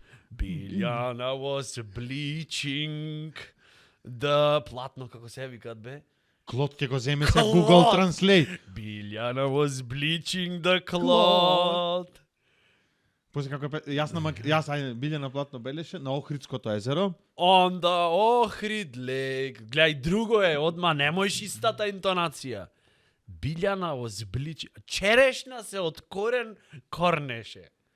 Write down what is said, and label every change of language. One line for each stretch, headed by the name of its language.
English: Biljana was bleaching the
Macedonian: Платно, како се викат бе? Клод ќе го земе се Клод! Google Translate.
English: Biljana was bleaching the cloth.
Macedonian: После како јас ајде Билјана Платно белеше на Охридското езеро.
English: On the Ohrid Lake.
Macedonian: Гледај, друго е, одма немојш истата интонација.
English: Biljana was bleaching.
Macedonian: Черешна се од корен корнеше.